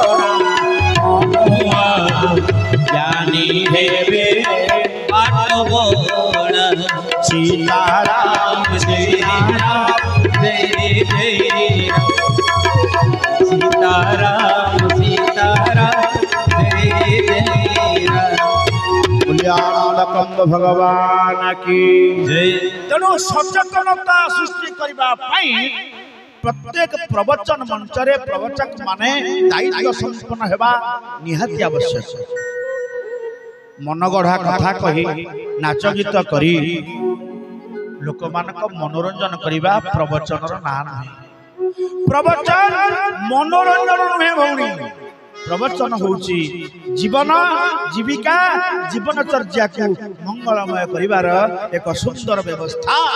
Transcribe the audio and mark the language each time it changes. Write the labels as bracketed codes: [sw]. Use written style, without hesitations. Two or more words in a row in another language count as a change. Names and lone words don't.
[or] ଜ୍ଞାନୀ ହେବେ ବାଟବରା ସୀତାରାମ ସୀତାରାମ ଜୟ ଜୟ ସୀତାରାମ ସୀତାରାମ ଜୟ ଜୟ सीताराम सीताराम जय जय କନ୍ଦ ଭଗବାନ କି ଜୟ ତେଣୁ ସଚେତନତା ସୃଷ୍ଟି କରିବା ପାଇଁ ପ୍ରତ୍ୟେକ ପ୍ରବଚନ ମଞ୍ଚ ରେ ପ୍ରବଚକ ମାନେ ଦାୟିତ୍ୱ ସମ୍ପନ୍ନ ହେବା ନିହାତି ଆବଶ୍ୟକ ମନଗଢ଼ା କଥା କହି ନାଚ ଗୀତ କରି ଲୋକ ମାନଙ୍କ ମନୋରଞ୍ଜନ କରିବା ପ୍ରବଚନ ର ନା ନାହିଁ ପ୍ରବଚନ ମନୋରଞ୍ଜନ ନୁହେଁ ଭଉଣୀ ପ୍ରବଚନ ହେଉଛି ଜୀବନ ଜୀବିକା ଜୀବନଚର୍ଯ୍ୟା କୁ ମଙ୍ଗଳମୟ କରିବାର ଏକ ସୁନ୍ଦର ବ୍ୟବସ୍ଥା